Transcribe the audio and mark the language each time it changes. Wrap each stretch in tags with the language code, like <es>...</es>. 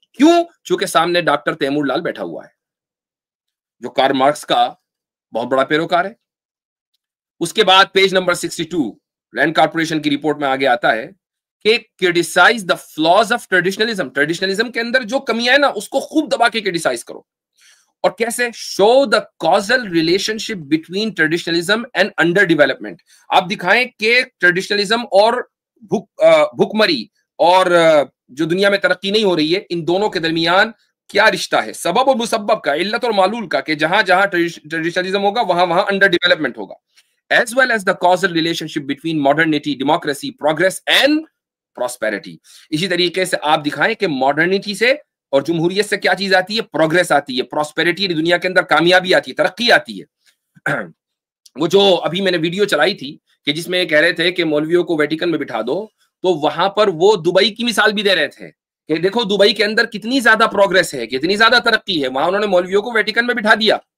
<ur>کیوں؟ چونکہ سامنے ڈاکٹر تیمور لال بیٹھا ہوا ہے جو کارل مارکس کا بہت بڑا پیروکار ہے. اس کے بعد پیج نمبر 62 رینڈ کارپوریشن کی رپورٹ میں آگے آتا ہے کہ</ur> <en>criticize the flaws of traditionalism.</en> <ur>ٹریڈیشنلزم کے اندر جو کمیاں ہیں نا اس کو خوب دبا کے کرٹیسائز کرو. اور کیسے؟</ur> <en>show the causal relationship between traditionalism and underdevelopment.</en> <ur>آپ دکھائیں کہ ٹریڈیشنلزم اور بھوکمری اور جو دنیا میں ترقی نہیں ہو رہی ہے، ان دونوں کے درمیان کیا رشتہ ہے، سبب اور مسبب کا، علت اور معلول کا، کہ جہاں جہاں ٹریڈیشنلزم ہوگا وہاں وہاں انڈر ڈیولپمنٹ ہوگا.</ur> <en>as well as the causal relationship between modernity, democracy, progress and prosperity.</en> <ur>اسی طریقے سے آپ دکھائیں کہ ماڈرنٹی سے اور جمہوریت سے کیا چیز آتی ہے؟ پروگریس آتی ہے، پراسپیرٹی، دنیا کے اندر کامیابی آتی ہے، ترقی آتی ہے. وہ جو ابھی میں نے ویڈیو چلائی تھی کہ جس میں کہہ رہے تھے کہ مولویوں کو ویٹیکن میں بٹھا دو، تو وہاں پر وہ دبئی کی مثال بھی دے رہے تھے کہ دیکھو دبئی کے اندر کتنی زیادہ پروگریس ہے، کتنی زیادہ ترقی ہے، وہاں انہوں نے مولویوں کو ویٹیکن میں بٹھا دیا.</ur>